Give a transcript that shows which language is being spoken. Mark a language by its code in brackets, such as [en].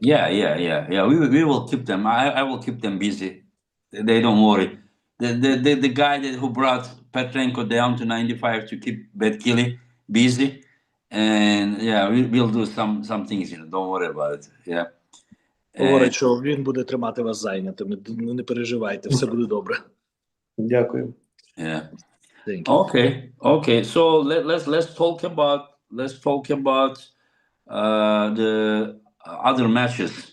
[en] Yeah. We will keep them. I will keep them busy. They don't worry. The guy who brought Petrenko down to 95 to keep Betkili busy. And yeah, we'll do some things, don't worry about it. Yeah. [uk] Говорить, що він буде тримати вас зайнятими. Не переживайте, все буде добре. Дякую. [en] Yeah. Thank you. Okay. So let's talk about the other matches.